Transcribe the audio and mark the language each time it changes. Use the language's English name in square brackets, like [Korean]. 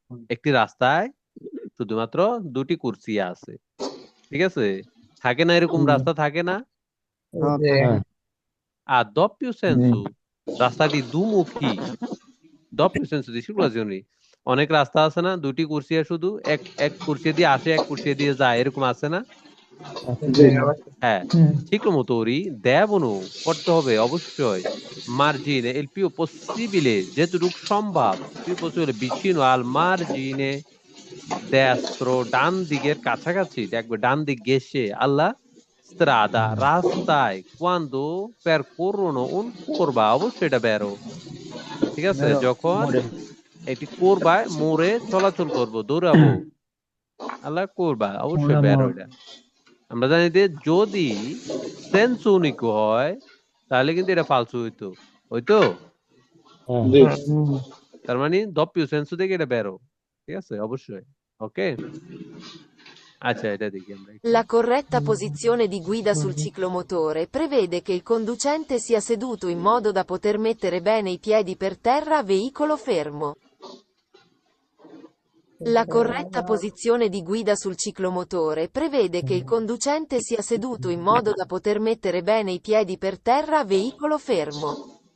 [Bangla] একটি রাস্তায় শুধুমাত্র দুটি কুরসিয়া আছে, ঠিক আছে? থাকে না এরকম রাস্তা, থাকে না? জি। আর doppio senso, রাস্তাটি দুমুখী, [Italian] doppio senso di circolazione। [Bangla] অনেক রাস্তা আছে না, দুটি কুরসিয়া, শুধু এক কুরসিয়া দিয়ে আসে, এক কুরসিয়া দিয়ে যায়, এরকম আছে না? জি, [Italian] হ্যাঁ, ciclomotori devono, [Bangla] করতে হবে অবশ্যই, [Italian] margine il più possibile, যেটুকু সম্ভব, più possibile vicino al margine destro, [Bangla] ডান দিকের কাছাকাছি, দেখবে ডান দিক গেছে, [Italian] alla strada, রাস্তায়, quando percorrono un curva, [Bangla] অবশ্যই এটা বেরো, ঠিক আছে? যখন একটি কোরবায়, মোড়ে চলাচল করবো, দৌড়াবো, আল্লাহ কোরবা, অবশ্যই বেরো এটা। আমরা জানি যে যদি সেন্স ইউনিক হয় তাহলে কিন্তু এটা ফালসু হইতো, হইতো? জি, তার মানে doppio senso থেকে এটা বেরো, ঠিক আছে? অবশ্যই। ওকে, আচ্ছা, এটা দেখি আমরা একটু। [Italian] La corretta posizione di guida sul ciclomotore prevede che il conducente sia seduto in modo da poter mettere bene i piedi per terra a veicolo fermo. La corretta posizione di guida sul ciclomotore prevede che il conducente sia seduto in modo da poter mettere bene i piedi per terra a veicolo fermo.